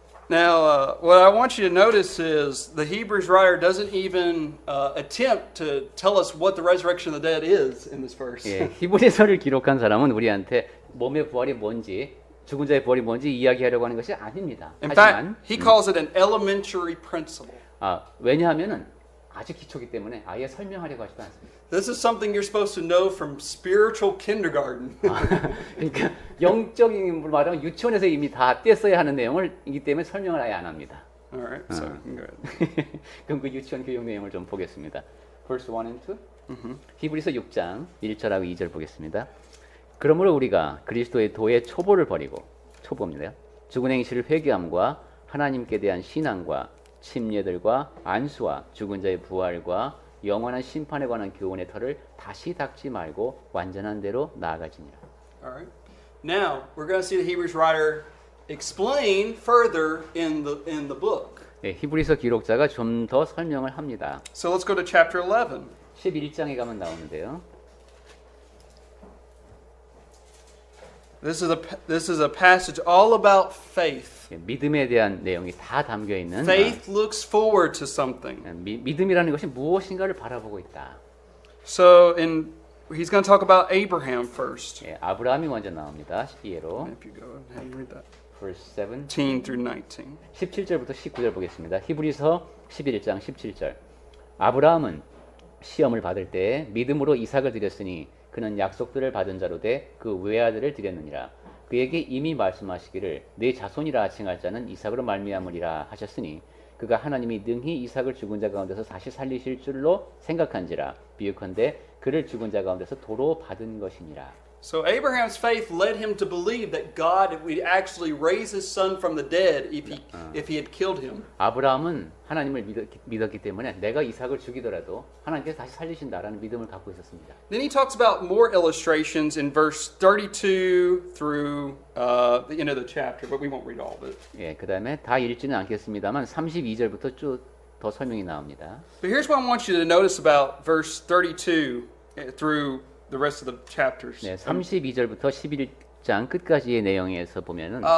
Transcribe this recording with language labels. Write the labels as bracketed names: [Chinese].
[English] Now, what I want you to notice is the Hebrews writer doesn't even attempt to tell us what the resurrection of the dead is in this verse. [Korean] 예, 히브리서를 기록한 사람은 우리한테 몸의 부활이 뭔지, 죽은 자의 부활이 뭔지 이야기하려고 하는 것이 아닙니다. [English] In [Korean] 하지만 [English] fact, he calls it an elementary principle. [Korean] 왜냐하면은 아주 기초기 때문에 아예 설명하려고 하지도 않습니다. [English] This is something you're supposed to know from spiritual kindergarten. [Korean] 그러니까 영적인 걸 말하면 유치원에서 이미 다 뗐어야 하는 내용을이기 때문에 설명을 아예 안 합니다. [English] All right, so go ahead. [Korean] 그럼 그 유치원 교육 내용을 좀 보겠습니다. [English] Verse 1 and 2. [Korean] 히브리서 6장 1절하고 2절 보겠습니다. 그러므로 우리가 그리스도의 도의 초보를 버리고 초보입니다. 죽은 행실을 회개함과 하나님께 대한 신앙과 침례들과 안수와 죽은 자의 부활과 영원한 심판에 관한 교훈의 털을 다시 닦지 말고 완전한 대로 나아가지니라. [English] All right. Now, we're going to see the Hebrews writer explain further in the book. [Korean] 네, 히브리서 기록자가 좀 더 설명을 합니다. [English] So let's go to chapter 11. [Korean] 11장에 가면 나오는데요. [English] This is a passage all about faith. [Korean] 예, 믿음에 대한 내용이 다 담겨 있는 [English] Faith looks forward to something. [Korean] 믿음이라는 것이 무엇인가를 바라보고 있다. [English] So he's going to talk about Abraham first. [Korean] 예, 아브라함이 먼저 나옵니다. 시에로 [English] If you go ahead and read that. verse 7 18 through 19. [Korean] 17절부터 19절 보겠습니다. 히브리서 11장 17절. 아브라함은 시험을 받을 때 믿음으로 이삭을 드렸으니 그는 약속들을 받은 자로 돼 그 외아들을 드렸느니라. 그에게 이미 말씀하시기를 내 자손이라 칭할 자는 이삭으로 말미암으리라 하셨으니 그가 하나님이 능히 이삭을 죽은 자 가운데서 다시 살리실 줄로 생각한지라. 비유컨대 그를 죽은 자 가운데서 도로 받은 것이니라. [English] So Abraham's faith led him to believe that God would actually raise his son from the dead if he had killed him. [Korean] 아브라함은 하나님을 믿었기 때문에 내가 이삭을 죽이더라도 하나님께서 다시 살리신다라는 믿음을 갖고 있었습니다. [English] Then he talks about more illustrations in verse 32 through the end of the chapter, but we won't read all of it. [Korean] 예, 그다음에 다 읽지는 않겠습니다만 32절부터 쭉 더 설명이 나옵니다. [English] But here's what I want you to notice about verse 32 through the rest of the chapters. [Korean] 네, 32절부터 11장 끝까지의 내용에서 보면은